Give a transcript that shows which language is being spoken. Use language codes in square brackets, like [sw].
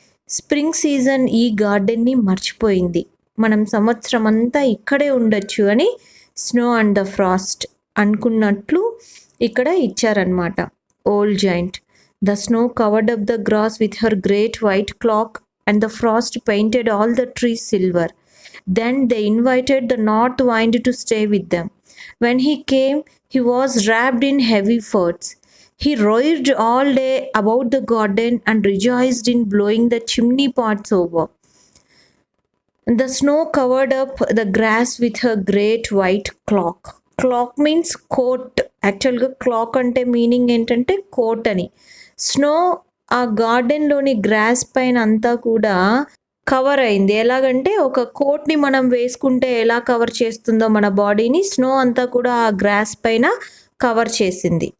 [te] Spring season ఈ గార్డెన్ని మర్చిపోయింది, మనం సంవత్సరం అంతా ఇక్కడే ఉండొచ్చు అని [en] snow and the frost [te] అనుకున్నట్లు ఇక్కడ ఇచ్చారనమాట. Old giant. [en] The snow covered up the grass with her great white cloak and the frost painted all the trees silver. Then they invited the north wind to stay with them. When he came, he was wrapped in heavy furs. He roared all day about the garden and rejoiced in blowing the chimney pots over. The snow covered up the grass with her great white cloak. Cloak means coat. [te] యాక్చువల్గా clock అంటే meaning ఏంటంటే coat అని. Snow ఆ గార్డెన్లోని gross పైన అంతా కూడా cover అయింది. ఎలాగంటే ఒక కోట్ని మనం వేసుకుంటే ఎలా కవర్ చేస్తుందో మన బాడీని, స్నో అంతా కూడా ఆ గ్రాస్ పైన కవర్ చేసింది.